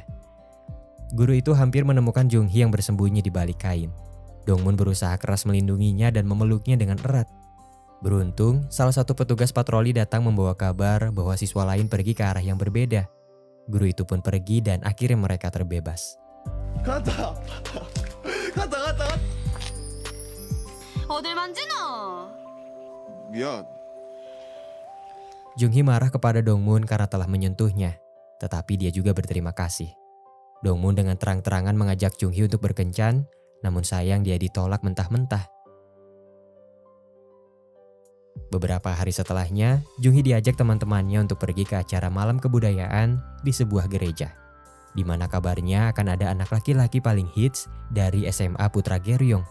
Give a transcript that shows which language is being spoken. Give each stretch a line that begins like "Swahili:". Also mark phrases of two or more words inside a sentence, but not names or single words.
Indonesian: Guru itu hampir menemukan Jung-hee yang bersembunyi di balik kain. Dongmun berusaha keras melindunginya dan memeluknya dengan erat. Beruntung, salah satu petugas patroli datang membawa kabar bahwa siswa lain pergi ke arah yang berbeda. Guru itu pun pergi dan akhirnya mereka terbebas. Kata.
Korean: 어딜 만지노? 미안.
Indonesian: Jung-hee marah kepada Dongmun karena telah menyentuhnya, tetapi dia juga berterima kasih. Dongmun dengan terang-terangan mengajak Jung-hee untuk berkencan, namun sayang dia ditolak mentah-mentah. Beberapa hari setelahnya, Jung-hee diajak teman-temannya untuk pergi ke acara malam kebudayaan di sebuah gereja, di mana kabarnya akan ada anak laki-laki paling hits dari SMA Putra Geryong.